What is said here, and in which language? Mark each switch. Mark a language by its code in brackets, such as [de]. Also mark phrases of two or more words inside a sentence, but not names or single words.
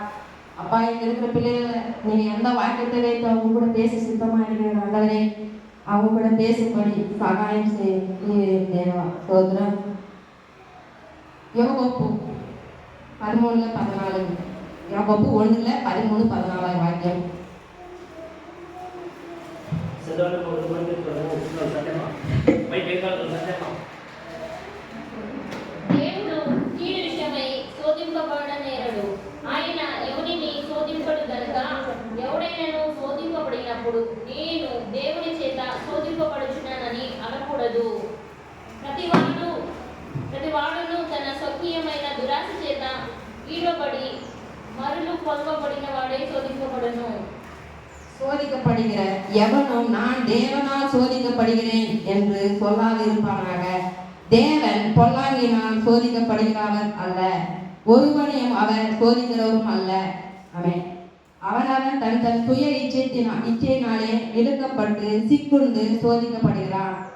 [ta] அப்பா, இங்க இருக்கிற பிள்ளைகளை நீங்க எந்த வாக்கியத்தை வைத்து அவங்க கூட பேச சித்தமா இருக்கிற ஆண்டவரே, அவங்க கூட பேசும்படி சகாயம் செய்வா. சோதரம் யோகோப்பு 13:14, யோகோப்பு 1:13-14 வாக்கியம். [te] దేవుడు కీడు విషయమై శోధింపబడ నేరడు. ఆయన ఎవరిని శోధింపడు గనుక ఎవడైనాను శోధింపబడినప్పుడు నేను దేవుని చేత శోధింపబడుచున్నానని అనకూడదు. ప్రతివాడును తన స్వకీయమైన దురాశ చేత ఈడబడి మరులు కొల్వబడిన వాడే శోధింపబడును. [ta] சோதிக்கப்படுகிற எவனும் நான் தேவனால் சோதிக்கப்படுகிறேன் என்று சொல்லாதிருப்பானாக. தேவன் பொல்லாங்கினால் சோதிக்கப்படுகிறவர் அல்ல, ஒருவனையும் அவர் சோதிக்கிறவரும் அல்ல. அவனவன் தன் தன் சுய இச்சையினாலே இழுக்கப்பட்டு சிக்குண்டு சோதிக்கப்படுகிறான்.